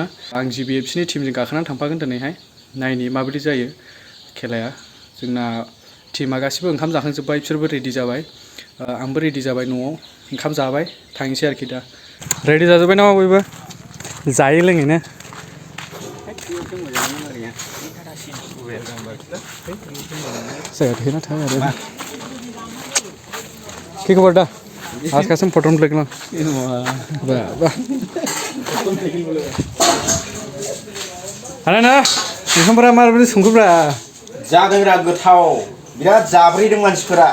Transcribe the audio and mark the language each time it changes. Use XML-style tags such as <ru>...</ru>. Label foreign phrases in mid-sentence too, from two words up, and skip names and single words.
<brx>आं GPFC नि टीमजों गाखोनानै थांफागोन दिनैहाय नायनि माबोरै जायो खेलाया जोंना टीमा गासिबो ओंखाम जाखांजोब्बाय बिसोरबो रेडि जाबाय आंबो रेडि जाबाय न'आव ओंखाम जाबाय थांनोसै आरोखि दा रेडि जाजोब्बाय नामा बयबो जायै लोङैनो जायगा थाया आरो</brx> <bn>কি খবর দা আজ কাসম ফটো দেখলাম বাহ আরে না</bn> <brx>ओंखामफोरा माबोरै संखोब्रा जादों बिराद गोथाव बिराद जाब्रैदों मानसिफोरा</brx>